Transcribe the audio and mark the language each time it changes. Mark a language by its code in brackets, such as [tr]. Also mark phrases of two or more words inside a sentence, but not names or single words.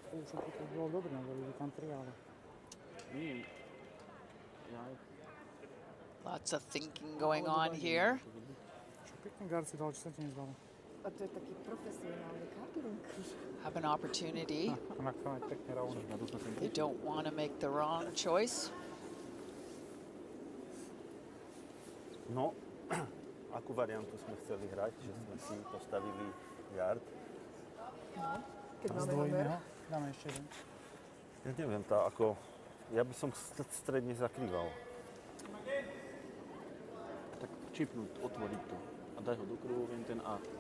[en] Lots of thinking going on here. Have an opportunity. They don't want to make the wrong choice. [sk] No, akú variantu sme chceli hrať, že sme si postavili yard? Dáme ešte jeden. Ja neviem, ja by som stredne zakrýval. Tak čipnúť, otvoriť to a dať ho do kruhu, ten A.